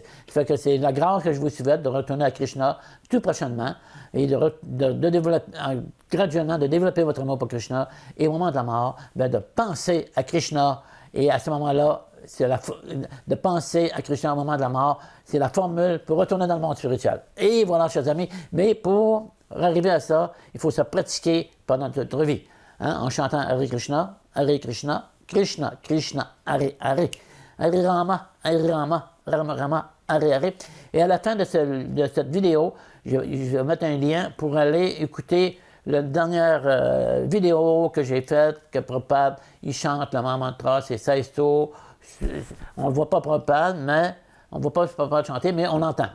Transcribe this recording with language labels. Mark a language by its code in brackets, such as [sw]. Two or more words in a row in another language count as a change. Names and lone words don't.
[fr] Ça fait que c'est la grâce que je vous souhaite de retourner à Krishna tout prochainement et de développer, graduellement, de développer votre amour pour Krishna et au moment de la mort, bien, de penser à Krishna et à ce moment-là, de penser à Krishna au moment de la mort, c'est la formule pour retourner dans le monde spirituel. Et voilà, chers amis, mais pour arriver à ça, il faut se pratiquer pendant toute notre vie, hein, en chantant [sa] Hare Krishna, Krishna, Krishna, Hare Hare, Hare Rama, Rama Rama, Hare Hare. [fr] Et à la fin de cette vidéo, je vais mettre un lien pour aller écouter la dernière vidéo que j'ai faite, que Prabhupada, il chante le mantra, c'est 16 tours. On ne voit pas Prabhupada, mais on ne voit pas Prabhupada chanter, mais on entend.